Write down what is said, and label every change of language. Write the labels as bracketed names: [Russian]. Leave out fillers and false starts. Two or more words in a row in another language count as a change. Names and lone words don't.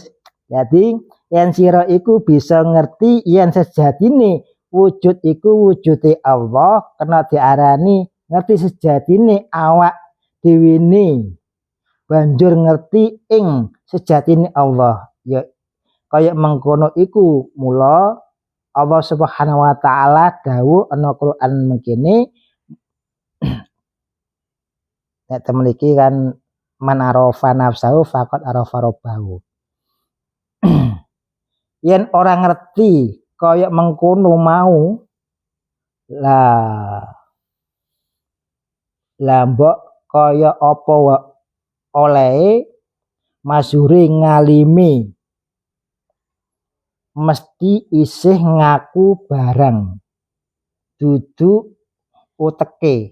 [Javanese] Jadi yen sira iku bisa ngerti yen sejatine wujud iku wujude Allah, kena diarani ngerti sejatine awak dhewe ne. Banjur ngerti ing sejatine Allah. Ya kaya mengkono iku mula Allah [Arabic] سبحانه وتعالى [Javanese] dawuh ana Quran mengkene nek temen iki kan [Arabic] من عرف نفسه فقد عرف ربه. [Javanese] Yen orang ngerti kaya mengkono mau lah mbok kaya apa oleh masyhure ngalimi mesti isih ngaku barang dudu uteke.